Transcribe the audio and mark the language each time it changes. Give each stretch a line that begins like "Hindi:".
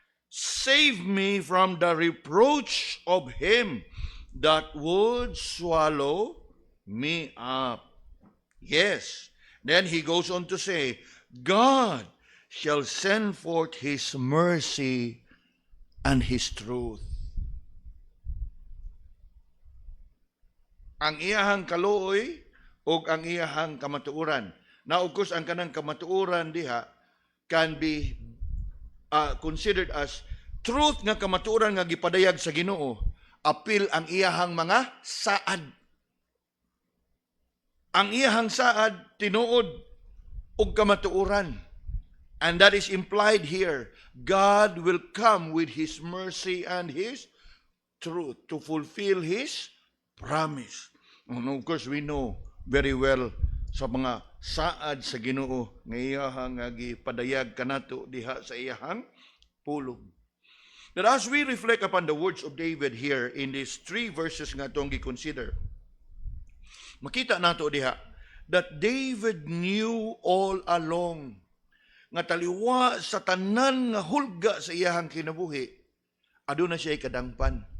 English: Save me from the reproach of him that would swallow me up. Yes. Then he goes on to say, God shall send forth his mercy and his truth.
Cebuano: Ang iyahang kaluoy o ang iyahang kamatuoran.
English: Now, of course,
Cebuano: ang kanang kamatuoran diha
English: can be considered as truth
Cebuano: nga kamatuoran nga gipadayag sa Ginoo. Apil ang iyahang mga saad. Ang iyahang saad tinuod og kamatuoran.
English: And that is implied here. God will come with his mercy and his truth to fulfill his promise. And of course, we know very well
Cebuano: sa mga saad sa Ginoo nga iyahang gipadayag kanato diha sa iyahang pulong.
English: That as we reflect upon the words of David here in these 3 verses
Cebuano: nga itong gi-consider, makita nato diha
English: that David knew all along
Cebuano: nga taliwa sa tanan nga hulga sa iyahang kinabuhi, aduna siya kadangpan.